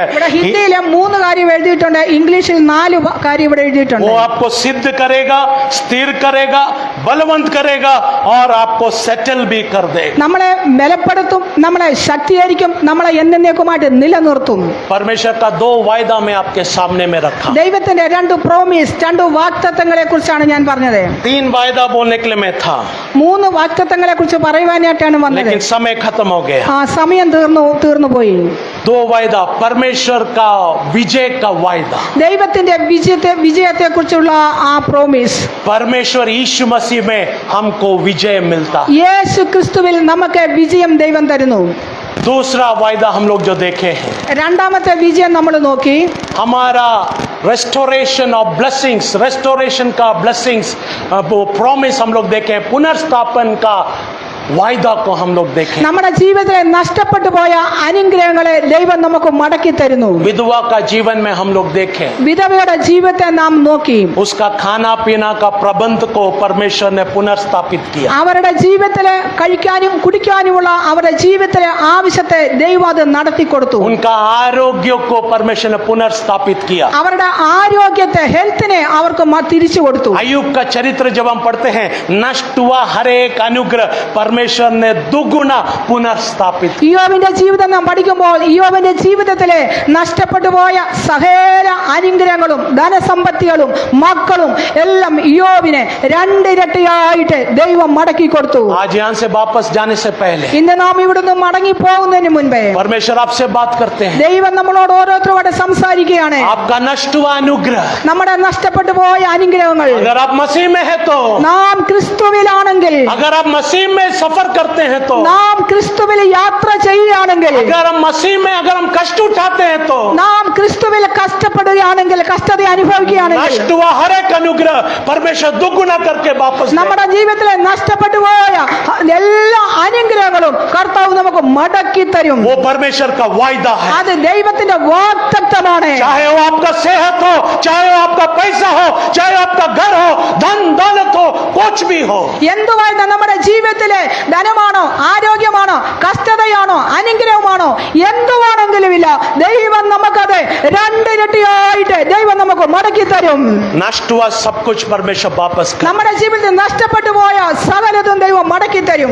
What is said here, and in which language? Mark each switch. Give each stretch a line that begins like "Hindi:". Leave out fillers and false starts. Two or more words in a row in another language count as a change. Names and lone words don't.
Malayalam: ഇവിടെ ഹിന്ദിയിലെ 3 കാര്യം എഴുതിയിട്ടുണ്ട്, ഇംഗ്ലീഷിൽ 4 കാര്യം ഇവിടെ എഴുതിയിട്ടുണ്ട്.
Hindi: वो आपको सिद्ध करेगा, स्थिर करेगा, बलवंत करेगा और आपको सेटल भी कर देगा।
Malayalam: നമ്മളെ ബലപ്പെടുത്തും, നമ്മളെ ശക്തീകരിക്കും, നമ്മളെ എന്നേക്കുമായിട്ട് നിലനിർത്തും.
Hindi: परमेश्वर का 2 वायदा मैं आपके सामने में रखा।
Malayalam: ദൈവത്തിന്റെ 2 പ്രോമിസ്, 2 വാഗ്ദത്തങ്ങളെ കുറിച്ചാണ് ഞാൻ പറഞ്ഞത്.
Hindi: 3 वायदा बोलने के लिए मैं था,
Malayalam: 3 വാഗ്ദത്തങ്ങളെ കുറിച്ച് പറയുവാനായിട്ടാണ് വന്നത്.
Hindi: लेकिन समय खत्म हो गया।
Malayalam: സമയം തീർന്നു പോയി.
Hindi: 2 वायदा, परमेश्वर का विजय का वायदा,
Malayalam: ദൈവത്തിന്റെ വിജയത്തെ കുറിച്ചുള്ള ആ പ്രോമിസ്,
Hindi: परमेश्वर यीशु मसीह में हमको विजय मिलता।
Malayalam: യേശു ക്രിസ്തുവിൽ നമുക്ക് വിജയം ദൈവം തരുന്നു.
Hindi: दूसरा वायदा हम लोग जो देखे हैं,
Malayalam: രണ്ടാമത്തെ വിജയം നമ്മൾ നോക്കി,
Hindi: हमारा
English: restoration of blessings,
Hindi: रेस्टोरेशन का ब्लेसिंग्स वो प्रॉमिस हम लोग देखे, पुनर्स्थापन का वायदा को हम लोग देखें।
Malayalam: നമ്മുടെ ജീവിതത്തിൽ നഷ്ടപ്പെട്ടു പോയ അനുഗ്രഹങ്ങളെ ദൈവം നമുക്ക് മടക്കി തരുന്നു.
Hindi: विधवा का जीवन में हम लोग देखें,
Malayalam: വിധവയുടെ ജീവിതത്തെ നാം നോക്കി,
Hindi: उसका खाना पीना का प्रबंध को परमेश्वर ने पुनर्स्थापित किया।
Malayalam: അവരുടെ ജീവിതത്തിലെ കഴിക്കാനും കുടിക്കാനുമുള്ള അവരുടെ ജീവിതത്തിലെ ആവശ്യത്തെ ദൈവം അത് നടത്തി കൊടുത്തു.
Hindi: उनका आरोग्य को परमेश्वर ने पुनर्स्थापित किया।
Malayalam: അവരുടെ ആരോഗ്യത്തെ, ഹെൽത്തിനെ അവർക്ക് തിരിച്ചു കൊടുത്തു.
Hindi: अय्यूब का चरित्र जब हम पढ़ते हैं, नष्ट हुआ हर एक अनुग्रह परमेश्वर ने दुगुना पुनर्स्थापित।
Malayalam: ഇയ്യോബിന്റെ ജീവിതം നാം പഠിക്കുമ്പോൾ ഇയ്യോബിന്റെ ജീവിതത്തിലെ നഷ്ടപ്പെട്ടു പോയ സകല അനുഗ്രഹങ്ങളും ധനസമ്പത്തികളും മക്കളും എല്ലാം ഇയ്യോബിനെ 2 ഇരട്ടിയായിട്ട് ദൈവം മടക്കി കൊടുത്തു.
Hindi: आज यहाँ से वापस जाने से पहले
Malayalam: ഇന്ന് നാം ഇവിടുന്ന് മടങ്ങി പോകുന്നതിന് മുൻപേ
Hindi: परमेश्वर आपसे बात करते हैं,
Malayalam: ദൈവം നമ്മളോട് ഓരോരുത്തരോട് സംസാരിക്കുകയാണ്.
Hindi: आपका नष्ट हुआ अनुग्रह,
Malayalam: നമ്മുടെ നഷ്ടപ്പെട്ടു പോയ അനുഗ്രഹങ്ങൾ,
Hindi: अगर आप मसीह में है तो,
Malayalam: നാം ക്രിസ്തുവിലാണെങ്കിൽ,
Hindi: अगर आप मसीह में सफर करते हैं तो,
Malayalam: നാം ക്രിസ്തുവിൽ യാത്ര ചെയ്യുകയാണെങ്കിൽ,
Hindi: अगर हम मसीह में अगर हम कष्ट उठाते हैं तो,
Malayalam: നാം ക്രിസ്തുവിൽ കഷ്ടപ്പെടുകയാണെങ്കിൽ, കഷ്ടത അനുഭവിക്കുകയാണെങ്കിൽ,
Hindi: नष्ट हुआ हर एक अनुग्रह परमेश्वर दुगुना करके वापस
Malayalam: നമ്മുടെ ജീവിതത്തിലെ നഷ്ടപ്പെട്ടു പോയ എല്ലാ അനുഗ്രഹങ്ങളും കർത്താവ് നമുക്ക് മടക്കി തരും.
Hindi: वो परमेश्वर का वायदा है।
Malayalam: അത് ദൈവത്തിന്റെ വാഗ്ദത്തമാണ്.
Hindi: चाहे वो आपका सेहत हो, चाहे वो आपका पैसा हो, चाहे वो आपका घर हो, धन दौलत हो, कुछ भी हो,
Malayalam: എന്തുവായിരുന്നു നമ്മുടെ ജീവിതത്തിലെ ധനമാണോ, ആരോഗ്യമാണോ, കഷ്ടതയാണോ, അനുഗ്രഹമാണോ, എന്തുവാണെങ്കിലും ഇല്ല, ദൈവം നമുക്ക് പോലെ രണ്ടിരട്ടിയായിട്ട് ദൈവം നമുക്ക് മടക്കി തരും.
Hindi: नष्ट हुआ सब कुछ परमेश्वर वापस कर.
Malayalam: നമ്മുടെ ജീവിതത്തിൽ നഷ്ടപ്പെട്ടു പോയ സകലതും ദൈവം മടക്കി തരും.